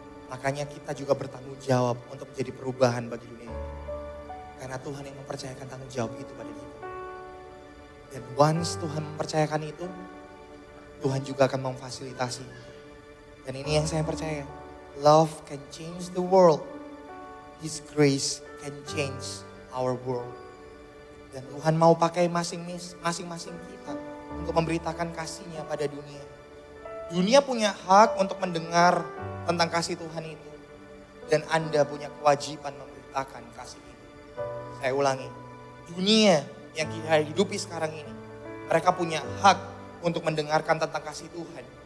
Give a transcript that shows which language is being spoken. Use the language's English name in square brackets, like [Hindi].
[Indonesian] Makanya kita juga bertanggung jawab untuk menjadi perubahan bagi dunia ini. Karena Tuhan yang mempercayakan tanggung jawab itu pada kita. Dan once Tuhan mempercayakan itu, Tuhan juga akan memfasilitasi. Dan ini yang saya percaya. [English] Love can change the world. His grace can change our world. [Indonesian] Dan Tuhan mau pakai masing-masing kita untuk memberitakan kasih-Nya pada dunia. Dunia punya hak untuk mendengar tentang kasih Tuhan itu. Dan Anda punya kewajiban memberitakan kasih itu. Saya ulangi. Dunia yang kita hidupi sekarang ini. Mereka punya hak untuk mendengarkan tentang kasih Tuhan.